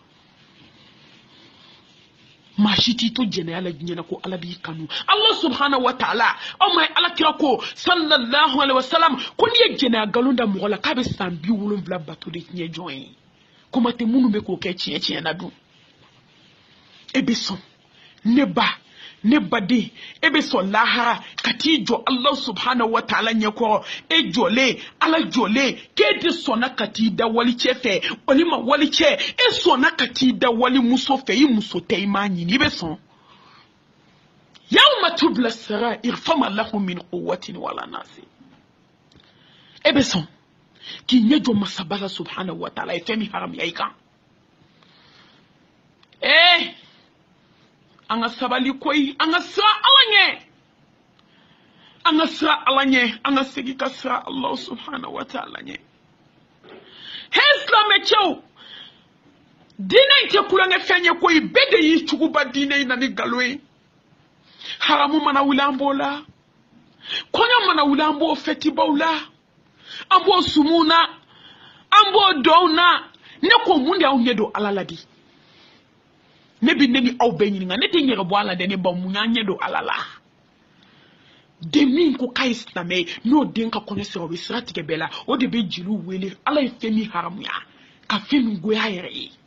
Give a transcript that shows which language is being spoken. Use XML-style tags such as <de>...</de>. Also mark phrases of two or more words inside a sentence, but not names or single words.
<bm>maa si t'i to jɛnɛya la diɲɛ na ko ala b'i kanu ala</bm> <ar>سبحانه وتعالى</ar> <bm>aw ma ala kira ko</bm> <ar>صلى الله عليه وسلم</ar> <bm>ko n'i ye jɛnɛya nkalon da mɔgɔ la k'a bɛ san 70 bato de tiɲɛ jɔn ye kuma tɛ minnu bɛ k'o kɛ tiɲɛ na dun e bɛ sɔn ne baden e bɛ sɔn lahara ka t'i jɔ ala</bm> <ar>سبحانه وتعالى</ar> <bm>ɲɛkɔrɔ e jɔlen ala jɔlen k'e de sɔnna ka t'i da wali cɛ fɛ walima wali cɛ e sɔnna ka t'i da wali muso fɛ i muso tɛ i m'a ɲini i bɛ sɔn</bm> <ar>يوم تبلى السرائر فما له من قوة ولا ناصر</ar> <bm>e bɛ sɔn k'i ɲɛ jɔ masaba la</bm> <ar>سبحانه وتعالى</ar> <bm>ye fɛn min haramuya i kan an ka sabali koyi an ka sira ala ɲɛ an ka sira ala ɲɛ an ka segi ka sira</bm> <ar>الله سبحانه وتعالى</ar> <bm>ɲɛ he silamɛ cɛw diinɛ in tɛ kulonkɛ fɛn ye koyi bɛɛ de y'i cogoba diinɛ in na ni nkalon ye haramu mana wuli an b'o la kɔɲɔ mana wuli an b'o fɛtibaw la an b'o sumu na an b'o dɔnw na ne ko mun de y'aw ɲɛ don ala la di ne bi ne ni aw bɛɛ ɲininka ne tɛ n yɛrɛ bɔ ala dɛ ne ba mun y'an ɲɛ don ala la den min ko k'a ye silamɛ ye n'o den ka kɔɲɔ sera o bɛ sira tigɛ bɛɛ la o de bɛ jeliw wele ala ye fɛn min haramuya ka fɛn min goya yɛrɛ ye</bm>